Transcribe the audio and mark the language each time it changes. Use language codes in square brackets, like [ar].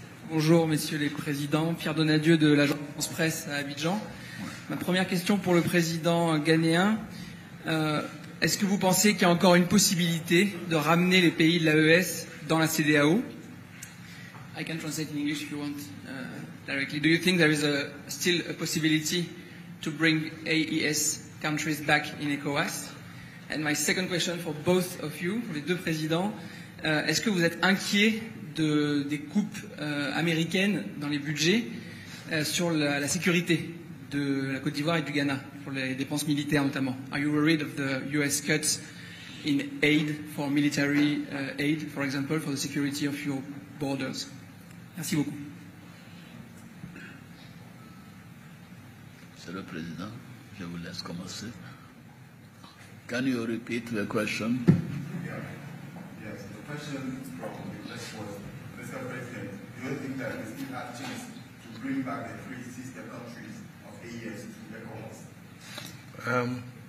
[fr] Bonjour, messieurs les présidents. Pierre Donadieu de l'agence France-Presse à Abidjan. Ma première question pour le président ghanéen. Est-ce que vous pensez qu'il y a encore une possibilité de ramener les pays de l'AES dans la CEDEAO? [en] I can translate in English if you want directly. Do you think there is still a possibility to bring AES countries back in ECOWAS? And my second question for both of you, [fr] les deux présidents, est-ce que vous êtes inquiets des coupes américaines dans les budgets sur la sécurité de la Côte d'Ivoire et du Ghana, pour les dépenses militaires notamment? [en] Are you worried of the US cuts in aid for military aid, for example, for the security of your borders? [fr] Merci beaucoup. Monsieur le Président, je vous laisse commencer. [en] Can you repeat the question? Yes, the question from the list was, Mr. President, do you think that we still have a chance to bring back the three sister countries of AES to ECOWAS?